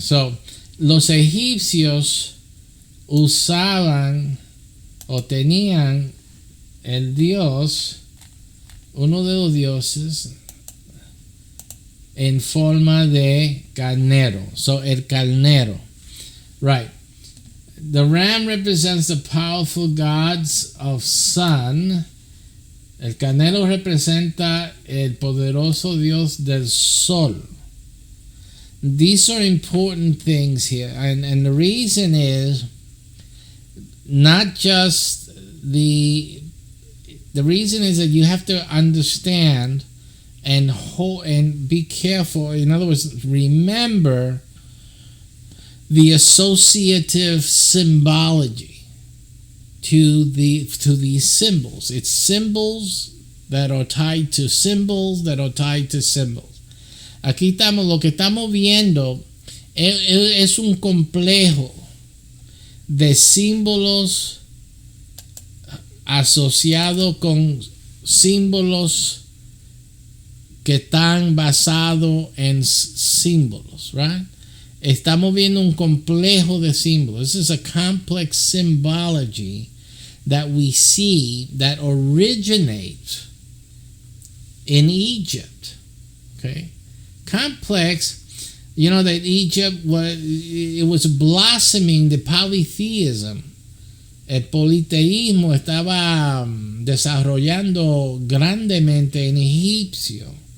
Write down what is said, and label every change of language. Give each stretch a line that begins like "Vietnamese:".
Spanish: So los egipcios usaban o tenían el dios, uno de los dioses, en forma de carnero. So el carnero, right?
English: The ram represents the powerful gods of sun.
Spanish: El carnero representa el poderoso Dios del sol.
English: These are important things here, and the reason is not just the reason is that you have to understand and be careful. In other words, remember the associative symbology to these symbols. It's symbols that are tied to symbols that are tied to symbols.
Spanish: Aquí lo que estamos viendo es un complejo de símbolos asociado con símbolos que están basados en símbolos, right? Estamos viendo un complejo de símbolos.
English: This is a complex symbology that we see that originates in Egypt. Okay? Complex, you know that Egypt was blossoming the polytheism.
Spanish: El politeísmo estaba desarrollando grandemente en Egipto.